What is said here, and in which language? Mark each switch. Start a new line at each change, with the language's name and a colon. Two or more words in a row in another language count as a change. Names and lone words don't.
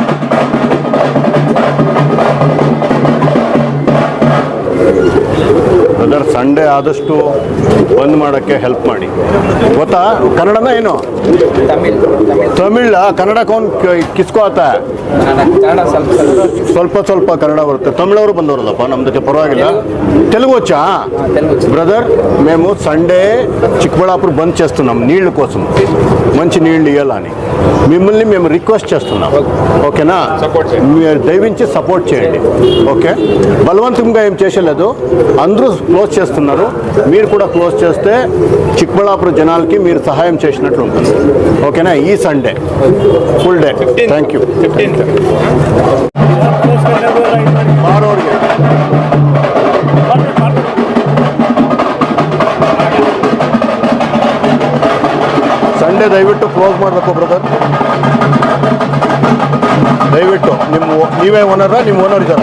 Kannada: ಬ್ರದರ್, ಸಂಡೇ ಆದಷ್ಟು ಬಂದ್ ಮಾಡೋಕ್ಕೆ ಹೆಲ್ಪ್ ಮಾಡಿ. ಗೊತ್ತಾ? ಕನ್ನಡನ ಏನು? ತಮಿಳ್. ಕನ್ನಡ
Hindi: कौन किसको आता?
Kannada: ಸ್ವಲ್ಪ ಸ್ವಲ್ಪ ಕನ್ನಡ బರುತ್ತೆ. తమిళವರು ಬಂದವರಲ್ಲಪ್ಪ ನಮ್ದಕ್ಕೆ పర్వాగిಲ್ಲ.
Telugu: తెలుగు వచ్చా? బ్రదర్, మేము సండే చిక్కబళ్ళాపురం బంద్ చేస్తున్నాం నీళ్ళ కోసం. మంచి నీళ్ళు ఇవ్వాలని మిమ్మల్ని మేము రిక్వెస్ట్ చేస్తున్నాం. ఓకేనా? మీరు దయవించి సపోర్ట్ చేయండి. ఓకే, బలవంతంగా ఏం చేసేలేదు. అందరూ క్లోజ్ చేస్తున్నారు. మీరు కూడా క్లోజ్ చేస్తే చిక్కబళ్ళాపురం జనాలకి మీరు సహాయం చేసినట్లు ఉంటుంది. ఓకేనా? ఈ సండే
English: full day. thank you.
Kannada: ಸಂಡೇ ದಯವಿಟ್ಟು ಕ್ಲೋಸ್ ಮಾಡಬೇಕು ಬ್ರದರ್. ದಯವಿಟ್ಟು ನೀವೇ ಓನರಾ? ನಿಮ್ಮ ಓನರ್ ಇದ್ದಾರ?